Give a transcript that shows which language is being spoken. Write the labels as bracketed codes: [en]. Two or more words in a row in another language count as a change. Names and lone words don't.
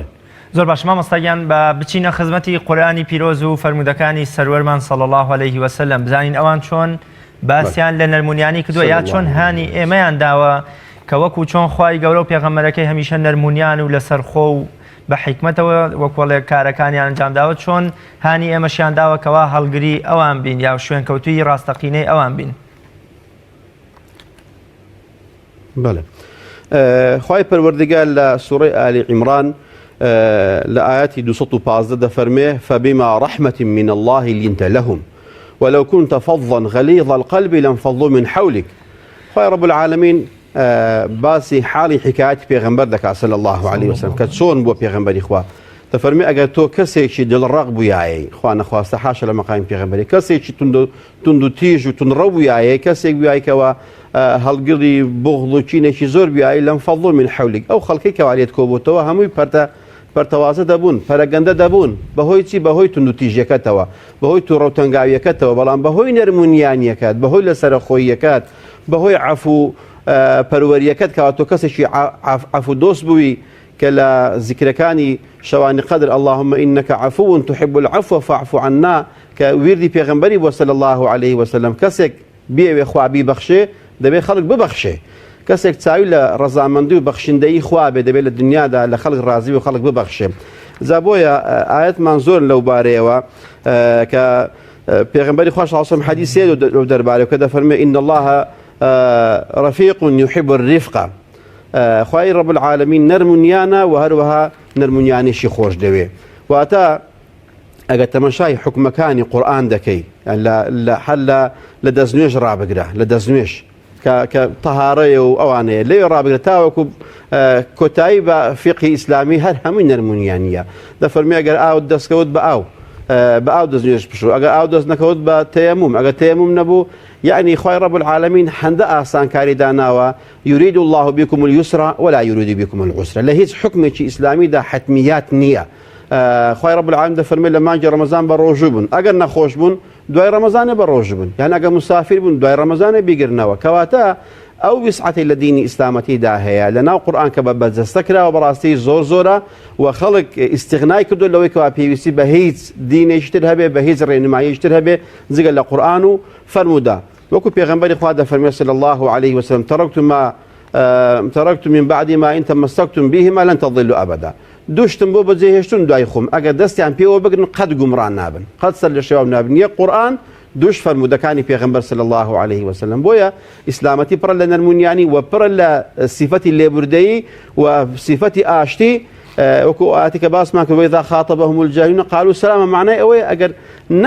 [ckb] زۆر باش مامۆستاگیان بە بچینە خزمەتی قورئانی پیرۆز و فەرمودەکانی سەروەرمان [ar] صلی الله عليه وسلم [ckb] بزانین ئەوان چۆن باسییان لە نەرمونیانی کردووە یا چۆن هانی ئێمەیان داوە کە وەکو چۆن خوای گەورە و پێغەمبەرەکەی هەمیشە نەرمونیان و لەسەر خۆ و بە حیکمەتەوە وەکوڵێ کارەکانیان ئەنجام داوە چۆن هانی ئێمەشیان داوە کەوا هەڵگری ئەوان بین یا شوێن کەوتوی ڕاستەقینەی ئەوان بین. بەڵێ خوای پەروەردگار لە سوورەی ئالی عیمران لە ئاەتی 215 دەفەرمێ [ar] فبما رحمة من الله لنت لهم ولو كنت فظا غليظ القلب لانفضوا من حولك. [ckb] خوای [ar] رب العالمین [ckb] باسی حاڵی حکایەتی پێغەمبەر دەکات [ar] صلی الله عليه وسلم [ckb] کە چۆن بۆ پێغەمبەری خوا دەفەرمێ ئەگەر تۆ کەسێکی دڵڕەق بوویایە خوا نەخواستە حاشە لە مەقامی پێغەمبەری کەسێکی تند و تیژ و تونڕە بوویایە کەسێک بووایکەوە هەڵگری بغڵ و چینێکی زۆر بیایی [ar] لانفضوا من حولك [ckb] ئەو خەڵکەی کەوا لێت کۆبووتەوە هەمووی پەرتەوازە دەبوون پەرەگەندە دەبوون بەهۆی چی بەهۆی تند و تیژەکەتەوە بەهۆی تووڕەوتەنگاویەکەتەوە بەڵام بەهۆی نەرمونیانیەکەت بەهۆی لەسەرخۆیەکەت بەهۆی عەفو پەروەریەکەت کەوا تۆ کەسێکی عەفو دۆست بووی کە لە زیکرەکانی شەوانی قەدر [ar] اللهم إنك عفو تحب العفو فاعف عنا [ckb] کە ویردی پێغەمبەری بۆ [ar] صلی الله عليه وسلم [ckb] کەسێک بێوێ خوا بیبەخشێ دەبێت خەڵک ببەخشێ کەسێک چاوی لە ڕەزامەندی و بەخشندەیی خوا بێ دەبێت لە دنیادا لە خەڵک ڕازی و خەڵک ببەخشێ. جا بۆیە ئاەتمان زۆر لەو بارەیەوە کە پێغەمبەری خوا [ar] صلی الله عليه وسلم [ckb] حەدیثێ لەو دەربارەیە کە دەفەرمێ [ar] إن الله رفيق يحب الرفقة [ckb] خوای [ar] رب العالمین [ckb] نەرمونیانە و هەروەها نەرمونیانیشی خۆش دەوێ واتە ئەگەر تەمەشای حکومەکانی قورئان دەکەی لە دەستنوێژ ڕابگرە لە دەستنوێژ کە تەهارەیە و ئەوانەیە لێ ڕابگرە تاوەکو کۆتایی بە فیقی ئیسلامی هەر هەمووی نەرمونیانیە دەفەرمێ ئەگەر ئاو دەستکەوت بە ئاو دەستنوێژ پشڕ ئەگەر ئاو دەست نەکەوت بە تەیەموم ئەگەر تەیەموم نەبوو یعنی خوای [ar] رب العالمین [ckb] هەندە ئاسانکاری داناوە [ar] يريد الله بكم اليسر ولا يريد بكم العسر [ckb] لە هیچ حکمێکی ئیسلامیدا حتمیات نییە. خوای [ar] رب العالمین [ckb] دەفەرمێ لە مانگی ڕەمەزان بە ڕۆژوو بوون ئەگەر نەخۆش بوون دوای ڕەمەزانە بە ڕۆژ بوون یان ئەگەر مسافر بوون دوای ڕەمەزانە بیگرنەوە کەواتە ئەو وسعەتی لە دینی ئیسلامەتیدا هەیە لە ناو قورئان کە بە بەرجەستە کراوە بەڕاستی زۆر زۆرە و خەڵک ئیستیغنای کردو لەوەی کەوا پێویستی بە هیچ دینێکی تر هەبێ بە هیچ ڕێنماییەکی تر هەبێ جگە لە قورئان و فەرموودا وەکو پێغەمبەری خوا دەفەرمێ [ar] صلی الله عليه وسلم تركت من بعد ما إن تمسكتم بهما لن تضلوا أبدا [ckb] دوشتم بۆ بەجێهێشتن دوای خۆم ئەگەر دەستیان پێوە بگرن قەت گومڕان نابن قەت سەر لە شێوە نابن یەک قورئان دوش فەرمودەکانی پێغەمبەر [ar] صلی الله عليه وسلم [ckb] بۆیە ئیسلامەتی پڕە لە نەرمونیانی و پڕە لە سیفەتی لێبوردەیی و سیفەتی ئاشتی وەکو ئاەتی کە باسمان کرد [ar] وإذا خاطبهم الجاهلون قالوا سلاما [ckb] معنای ئەوەیە ئەگەر نەک